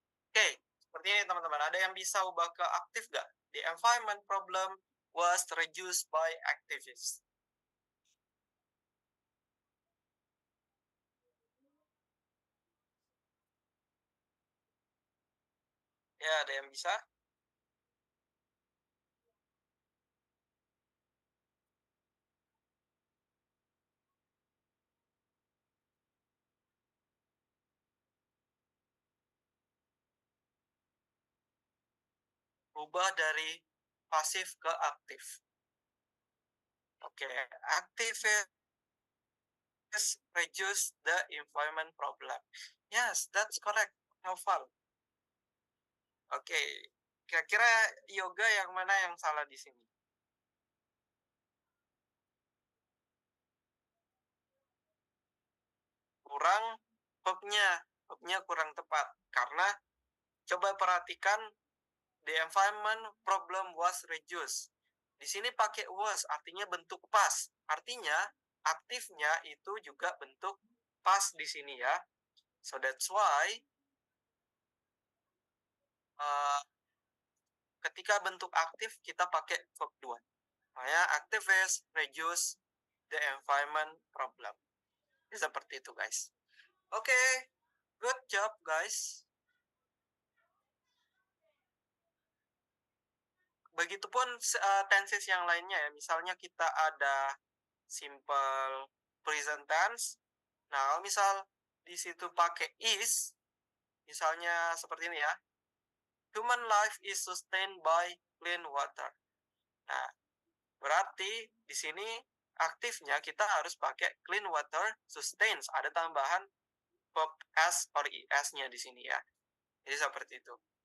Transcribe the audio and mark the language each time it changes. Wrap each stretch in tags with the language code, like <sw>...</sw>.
<id>Oke, seperti ini teman-teman. Ada yang bisa ubah ke aktif nggak?</id> <en>The environment problem was reduced by activists.</en> <id>Ya, ada yang bisa? Ubah dari pasif ke aktif.</id> <en>Oke, activists reduce the environment problem. Yes, that's correct,</en> <id>Novel. Oke, kira-kira yoga yang mana yang salah di sini? Kurang verbnya kurang tepat. Karena coba perhatikan</id> <en>the environment problem was reduced.</en> <id>Di sini pakai was, artinya bentuk past. Artinya aktifnya itu juga bentuk past di sini ya.</id> <en>So that's why</en> <id>ketika bentuk aktif kita pakai verb 2. Makanya</id> <en>activists reduce the environment problem.</en> <id>Seperti itu</id> <en>guys. Oke, good job guys.</en> <id>Begitupun tenses yang lainnya ya. Misalnya kita ada simple present tense. Nah, kalau misal di situ pakai is, misalnya seperti ini ya.</id> <en>Human life is sustained by clean water.</en> <id>Nah, berarti di sini aktifnya kita harus pakai</id> <en>clean water sustains.</en> <id>Ada tambahan verb s or es-nya di sini ya. Jadi seperti itu.</id>